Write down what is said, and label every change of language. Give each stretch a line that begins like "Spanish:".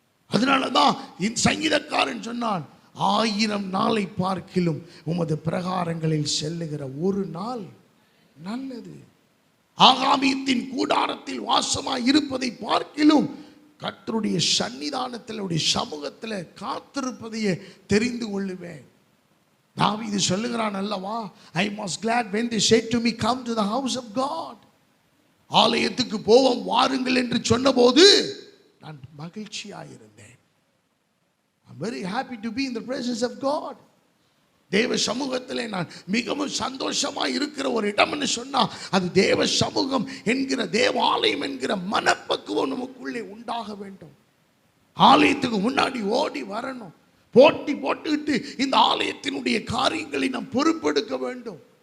Tamil: அதனாலதான் இந்த சங்கீதக்காரன் சொன்னான், 1000 நாளை பார்க்கிலும் உமது பிரகாரங்களில் செல்லுகிற 1 நாள் நல்லது. ஆகாமியத்தின் கூடாரத்தில் வாசமாய் இருப்பதை பார்க்கிலும் கர்த்தருடைய சன்னிதானத்தில், சமூகத்தில் காத்திருப்பதையே தெரிந்து கொள்ளுவேன். தாவீது சொல்லுகிறான் அல்லவா,
English: I was glad when they said to me, come to the house of God.
Tamil: ஆலயத்துக்கு போவோம் வாருங்கள் என்று சொன்னபோது நான் மகிழ்ச்சியாயிருந்தேன்.
English: I'm very happy to be in the presence of God.
Tamil: தேவ சமூகத்திலே நான் மிகவும் சந்தோஷமாக இருக்கிற ஒரு இடம்னு சொன்னா அது தேவ சமூகம் என்கிற, தேவாலயம் என்கிற மனப்பக்குவம் நமக்குள்ளே உண்டாக வேண்டும். ஆலயத்துக்கு முன்னாடி ஓடி வரணும், போட்டி போட்டுக்கிட்டு இந்த ஆலயத்தினுடைய காரியங்களை நாம் பொறுப்பெடுக்க வேண்டும்.